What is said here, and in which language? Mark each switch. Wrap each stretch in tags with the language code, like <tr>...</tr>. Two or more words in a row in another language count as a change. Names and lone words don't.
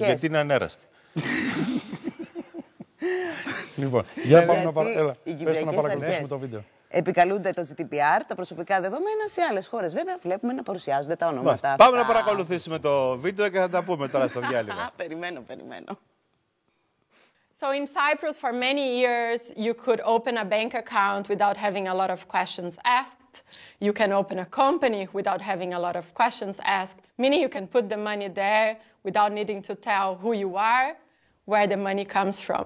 <el>Γιατί είναι ανέραστη. Λοιπόν, για πάμε να παρακολουθήσουμε το βίντεο. Επικαλούνται το GDPR, τα προσωπικά δεδομένα. Σε άλλες χώρες, βέβαια, βλέπουμε να παρουσιάζονται τα ονόματα αυτά. Πάμε να παρακολουθήσουμε το βίντεο και θα τα πούμε τώρα στο διάλειμμα. Περιμένω.</el> <en>So in Cyprus, for many years, you could open a bank account without having a lot of questions asked. You can open a company without having a lot of questions asked, meaning you can put the money there without needing to tell who you are, where the money comes from.</en>